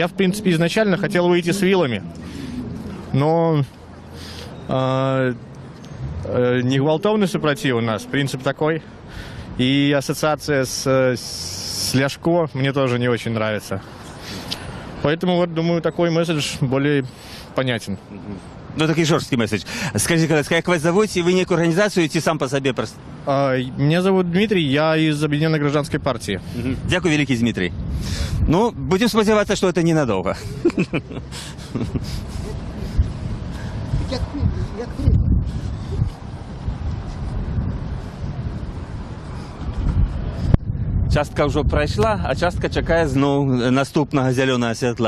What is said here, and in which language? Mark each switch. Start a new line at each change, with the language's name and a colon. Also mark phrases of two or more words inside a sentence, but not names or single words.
Russian: Я, в принципе, изначально хотел выйти с вилами, но
Ukrainian: Не гвалтовный супротив
Russian: у нас, принцип такой. И ассоциация с Ляшко мне тоже не очень нравится. Поэтому, вот, думаю, такой месседж более понятен. Ну, такий жорсткий меседж.
Ukrainian: Скажіть, будь ласка, як вас зовуть, і ви ніяку організацію, чи сам по собі просто?
Russian: Меня зовут Дмитрий, я из Объединенной гражданской партии.
Ukrainian: Дякую, великий Дмитрий. Ну, будем сподіватися, що це ненадовго. Частка вже пройшла, а частка чекає знову наступного зеленого світла.